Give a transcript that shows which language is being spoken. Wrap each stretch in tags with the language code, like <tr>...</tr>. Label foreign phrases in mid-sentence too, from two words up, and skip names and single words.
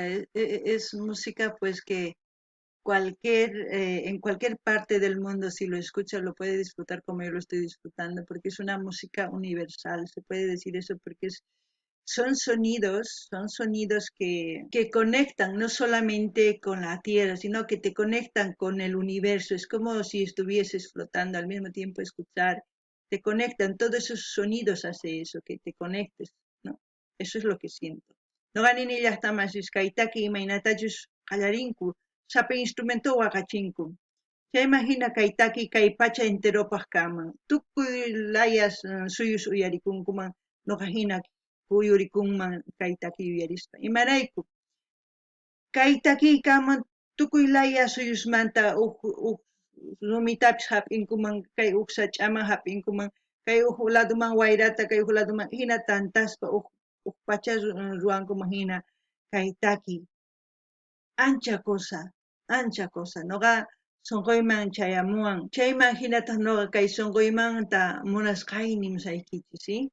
<es>Es música pues que en cualquier parte del mundo, si lo escucha, lo puede disfrutar como yo lo estoy disfrutando, porque es una música universal, se puede decir eso, porque son sonidos que conectan no solamente con la tierra, sino que te conectan con el universo. Es como si estuvieses flotando al mismo tiempo escuchar. Te conectan, todos esos sonidos hace eso, que te conectes, ¿no? Eso es lo que siento. No ganin ya está más</es> <qu>kaitaki imainatachus qallarinku, sape instrumento waqachinku. Ya imagina kaitaki kay pacha enteropaq kaman. Tukuy layas suyus uyarikunkuman noqajina kuyurikunman kaitaki uyarispa. Imarayku kaitaki kaman tukuy laya suyusmanta rumitapis hap'inkuman kay sach'aman hap'inkuman kay laduman wayrata kay laduman hina tantaspa pacha ruwankuman hina kaitaki ancha cosa noqa sunquyman chayamuwan chayman hinataq noqa kay sunquymanta munasqayni musaykichis, ¿sí?</qu>